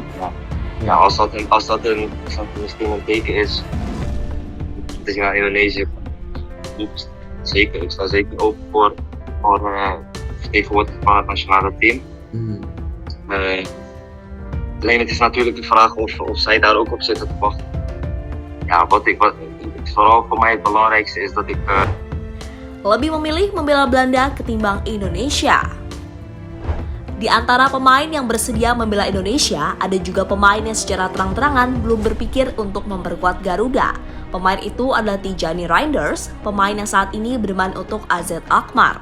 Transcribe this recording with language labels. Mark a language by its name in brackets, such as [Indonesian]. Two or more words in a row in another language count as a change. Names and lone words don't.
[Dutch] Ja, als dat misschien een teken is dat je naar Indonesië doet, zeker. Ik sta zeker open voor vertegenwoordiging van het nationale team. Alleen het is natuurlijk de vraag of zij daar ook op zitten te wachten. Ja, wat vooral voor mij het belangrijkste is dat ik [Indonesian] lebih memilih membela Belanda ketimbang Indonesia. Di antara pemain yang bersedia membela Indonesia, ada juga pemain yang secara terang-terangan belum berpikir untuk memperkuat Garuda. Pemain itu adalah Tijani Reinders, pemain yang saat ini bermain untuk AZ Alkmaar.